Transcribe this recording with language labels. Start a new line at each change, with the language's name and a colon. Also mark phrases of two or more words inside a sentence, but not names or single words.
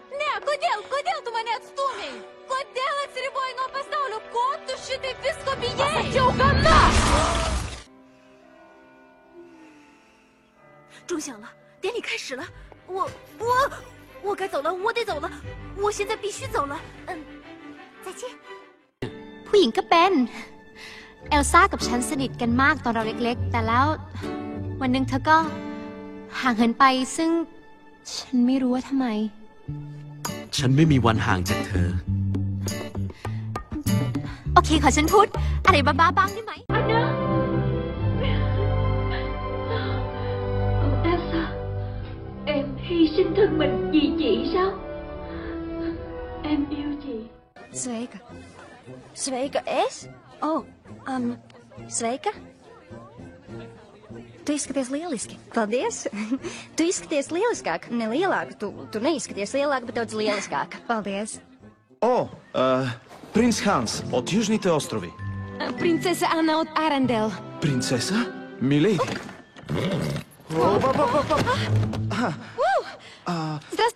Lithuanian: Ne, kodėl tu mane atstūmei? Kodėl atsiribojai nuo pasaulio? Ko tu šitaip visko bijai? Pasakiau, gana!
Chinese: 钟响了，典礼开始了，我该走了，我得走了，我现在必须走了。再见。
Thai: ผู้หญิงก็เป็นเอลซ่ากับฉันสนิทกันมากตอนเราเล็กๆแต่แล้ววันหนึ่งเธอก็ห่างเหินไปซึ่งฉันไม่รู้ว่าทำไม ฉันไม่มีวันห่างจากเธอ โอเคขอฉันพูดอะไรบ้าๆบ้างได้ไหม
Vietnamese: Elsa, em hy sinh thân mình vì chị sao? Em yêu chị.
Latvian: Sveika, es? Sveika? Tu izskaties lieliski. Paldies. Tu izskaties lieliskāk. Ne lielāk. Tu neizskaties lielāk, bet daudz lieliskāk. Paldies.
Bulgarian: О, принц Ханс от Южните острови. Принцеса Анна от Арендел. Принцеса? Милейди. Здрасти.